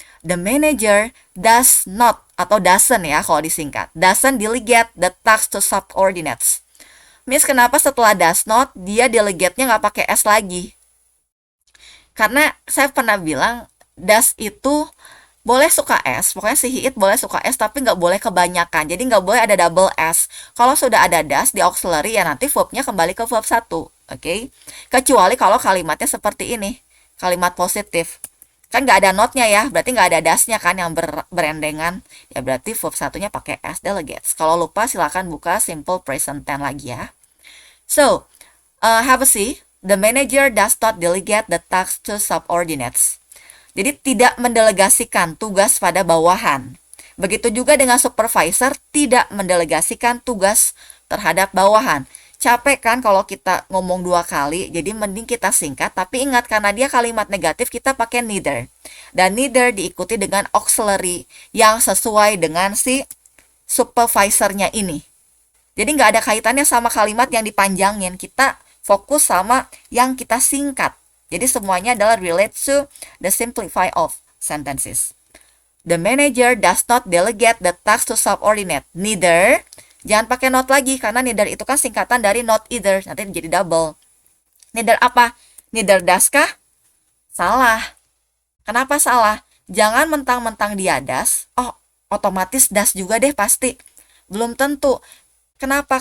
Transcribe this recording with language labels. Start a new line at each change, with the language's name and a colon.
English: The manager does not,
Indonesian: atau
English: doesn't
Indonesian: ya kalau disingkat,
English: doesn't delegate the task to subordinates.
Indonesian: Miss, kenapa setelah does not, dia delegate-nya nggak pakai S lagi? Karena saya pernah bilang, does itu boleh suka S, pokoknya si he it boleh suka S, tapi nggak boleh kebanyakan. Jadi nggak boleh ada double S. Kalau sudah ada does di auxiliary, ya nanti verbnya kembali ke verb 1. Oke? Kecuali kalau kalimatnya seperti ini, kalimat positif. Kan nggak ada not-nya ya, berarti nggak ada das-nya kan yang berendengan. Ya berarti verb satunya pakai S delegates. Kalau lupa silakan buka simple present tense lagi ya.
English: So, have a see. The manager does not delegate the task to subordinates.
Indonesian: Jadi tidak mendelegasikan tugas pada bawahan. Begitu juga dengan supervisor tidak mendelegasikan tugas terhadap bawahan. Capek kan kalau kita ngomong 2 kali, jadi mending kita singkat. Tapi ingat, karena dia kalimat negatif, kita pakai neither. Dan neither diikuti dengan auxiliary yang sesuai dengan si supervisornya ini. Jadi nggak ada kaitannya sama kalimat yang dipanjangin. Kita fokus sama yang kita singkat. Jadi semuanya adalah
English: relate to the simplify of sentences. The manager does not delegate the task to subordinate.
Indonesian: Neither, jangan pakai not lagi, karena neither itu kan singkatan dari not either. Nanti jadi double. Neither apa? Neither does kah? Salah. Kenapa salah? Jangan mentang-mentang dia das, oh otomatis das juga deh pasti. Belum tentu. Kenapa?